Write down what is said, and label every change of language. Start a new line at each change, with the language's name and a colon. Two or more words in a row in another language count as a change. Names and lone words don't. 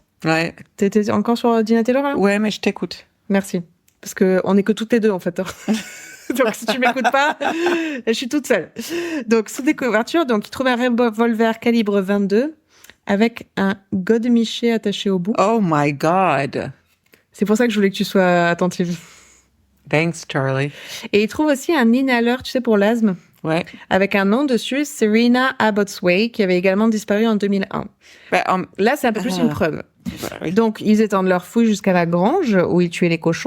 French: Ouais. T'étais encore sur Dina Taylor, là? Ouais, mais je t'écoute. Merci. Parce que on est que toutes les deux, en fait. Donc, si tu m'écoutes pas, je suis toute seule. Donc, sous des couvertures, il trouve un revolver calibre 22 avec un godemiché attaché au bout.
English: Oh my God.
French: C'est pour ça que je voulais que tu sois attentive.
English: Thanks, Charlie.
French: Et il trouve aussi un inhaler, tu sais, pour l'asthme, Ouais. avec un nom dessus, Serena Abbotsway, qui avait également disparu en 2001. Là, c'est un peu plus une preuve. Oui. Donc, ils étendent leur fouille jusqu'à la grange où ils tuaient les cochons.